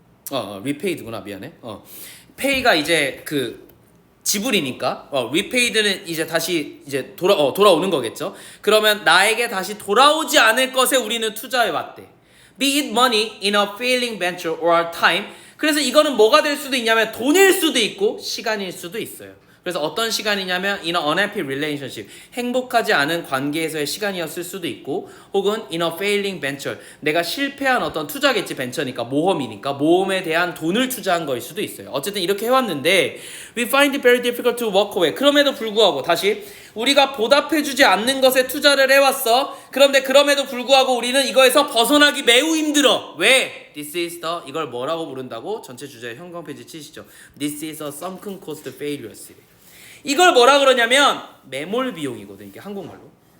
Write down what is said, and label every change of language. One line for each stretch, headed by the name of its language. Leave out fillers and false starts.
Korean: repaid구나. 미안해. pay가 이제 그 지불이니까 repaid는 이제 다시 이제 돌아오는 거겠죠. 그러면 나에게 다시 돌아오지 않을 것에 우리는 투자해 왔대.
English: Be it money in a failing venture or time.
Korean: 그래서 이거는 뭐가 될 수도 있냐면 돈일 수도 있고 시간일 수도 있어요. 그래서 어떤 시간이냐면 in a unhappy relationship, 행복하지 않은 관계에서의 시간이었을 수도 있고, 혹은 in a failing venture, 내가 실패한 어떤 투자겠지. 벤처니까 모험이니까 모험에 대한 돈을 투자한 거일 수도 있어요.
English: 어쨌든 이렇게 해왔는데 we find it very difficult to walk away.
Korean: 그럼에도 불구하고 다시 우리가 보답해주지 않는 것에 투자를 해왔어. 그런데 그럼에도 불구하고 우리는 이거에서 벗어나기 매우 힘들어. 왜? This is the, 이걸 뭐라고 부른다고? 전체 주제 형광 페이지 치시죠.
English: This is a sunken cost failures.
Korean: 이걸 뭐라 그러냐면 매몰 비용이거든. 이게 한국말로.